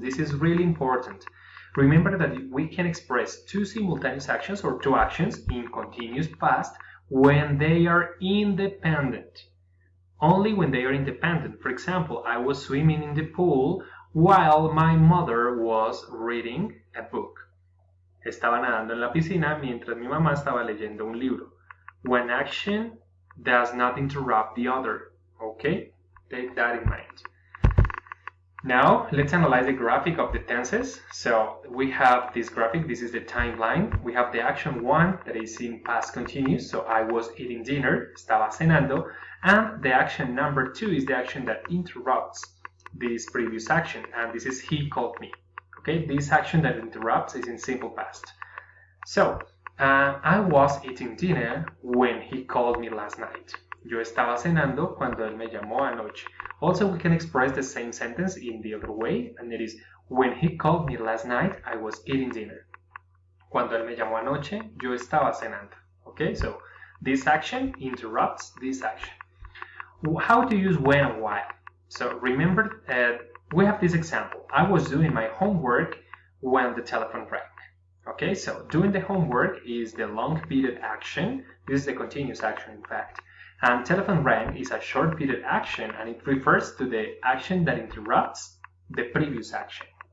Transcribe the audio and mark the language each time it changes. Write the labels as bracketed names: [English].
[English] This is really important. Remember that we can express two simultaneous actions or two actions in continuous past when they are independent. Only when they are independent. For example, I was swimming in the pool while my mother was reading a book. [Spanish] Estaba nadando en la piscina mientras mi mamá estaba leyendo un libro. [English] One action does not interrupt the other. Okay? Take that in mind. Now, let's analyze the graphic of the tenses. So, we have this graphic. This is the timeline. We have the action 1 that is in past continuous. So, I was eating dinner. [Spanish] Estaba cenando. [English] And the action number 2 is the action that interrupts this previous action. And this is he called me. Okay, this action that interrupts is in simple past. So, I was eating dinner when he called me last night. [Spanish] Yo estaba cenando cuando él me llamó anoche. [English] Also, we can express the same sentence in the other way, and it is when he called me last night, I was eating dinner. [Spanish] Cuando él me llamó anoche, yo estaba cenando. [English] Okay, so this action interrupts this action. How to use when and while? So remember, we have this example. I was doing my homework when the telephone rang. Okay, so doing the homework is the long period action. This is the continuous action, in fact. And telephone rang is a short period action, and it refers to the action that interrupts the previous action.